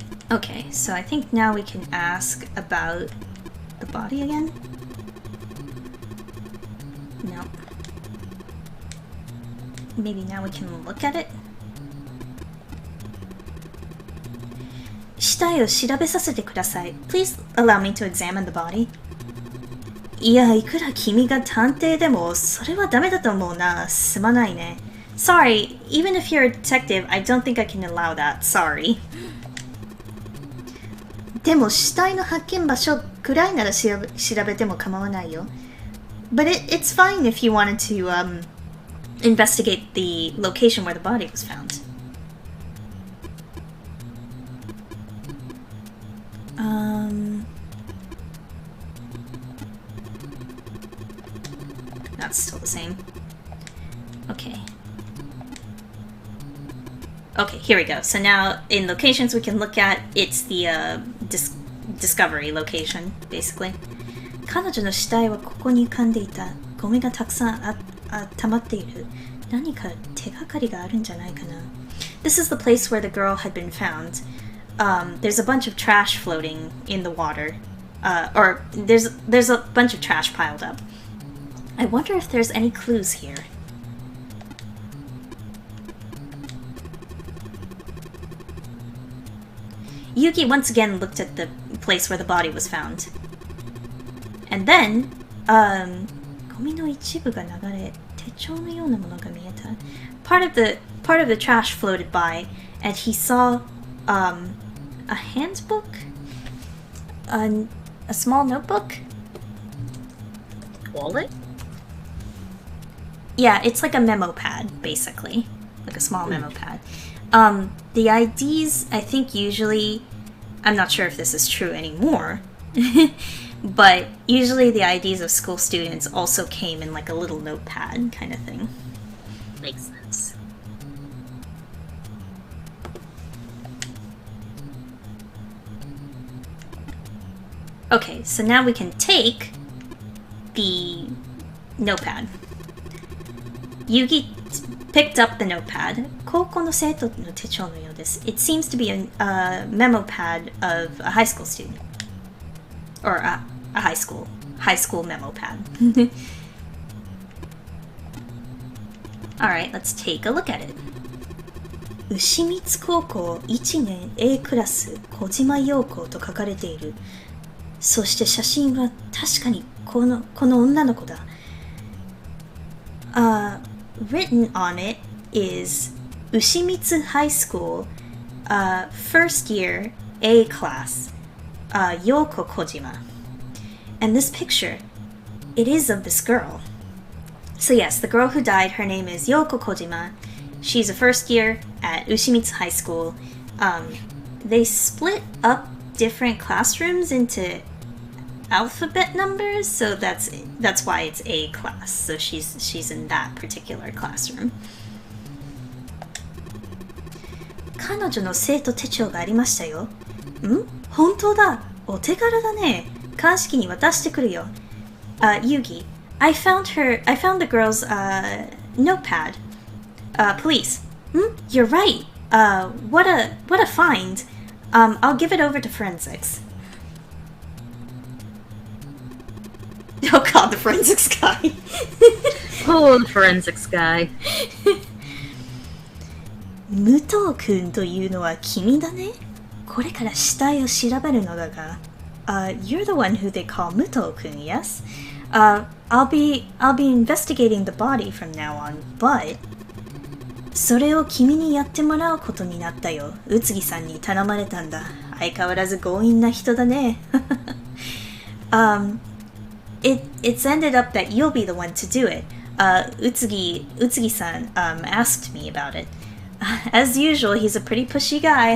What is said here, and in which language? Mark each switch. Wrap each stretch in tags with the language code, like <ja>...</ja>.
<en>Okay, so I think now we can ask about the body again? No. Maybe now we can look at it?</en> <ja>死体を調べさせてください.</ja> <en>Please allow me to examine the body.</en> <ja>いや、いくら君が探偵でも、それはダメだと思うな。すまないね。</ja> <en>Sorry, even if you're a detective, I don't think I can allow that. Sorry.</en> <ja>でも死体の発見場所くらいなら調べても構わないよ。</ja> <en>But it's fine if you wanted to investigate the location where the body was found. That's still the same. Okay. Okay, here we go. So now in locations we can look at, it's the discovery location, basically.</en> <ja>彼女の死体はここに浮かんでいた。ゴミがたくさん溜まっている。何か手がかりがあるんじゃないかな。</ja> <en>This is the place where the girl had been found. There's a bunch of trash floating in the water. Or there's a bunch of trash piled up. I wonder if there's any clues here. Yuki once again looked at the place where the body was found. And then,</en> <ja>ゴミの一部が流れ、手帳のようなものが見えた。</ja> <en>Part of the trash floated by, and he saw a handbook? A small notebook? Wallet? Yeah, it's like a memo pad, basically. Like a small memo pad. The IDs, I think usually, I'm not sure if this is true anymore, but usually the IDs of school students also came in like a little notepad kind of thing. Makes sense. Okay, so now we can take the notepad. Yuki picked up the notepad.</en> <ja>高校の生徒の手帳のようです。</ja> <en>It seems to be a memo pad of a high school student. Or a high school memo pad. Alright, let's take a look at it.</en> <ja>牛光高校1年 A クラス小島陽子と書かれている。そして写真は確かにこの女の子だ。</ja> <en>Written on it is Ushimitsu High School, first year A class, Yoko Kojima. And this picture, it is of this girl. So yes, the girl who died, her name is Yoko Kojima. She's a first year at Ushimitsu High School. They split up different classrooms into alphabet numbers, so that's why it's A class. So she's in that particular classroom.</en> <ja>彼女の生徒手帳がありましたよ。本当だ。お手柄だね。鑑識に渡してくるよ。</ja> <en>Yugi, I found the girl's notepad. Police. You're right. What a find. I'll give it over to forensics. Oh god, the forensics guy. Oh, the forensics guy.</en> <ja>武藤くんというのは君だね。これから死体を調べるのだが。</ja> <en>You're the one who they call 武藤くん, yes? I'll be investigating the body from now on, but</en> <ja>それを君にやってもらうことになったよ。宇津木さんに頼まれたんだ。相変わらず強引な人だね。</ja> <en>It's ended up that you'll be the one to do it. Utsugi-san asked me about it. As usual, he's a pretty pushy guy.</en>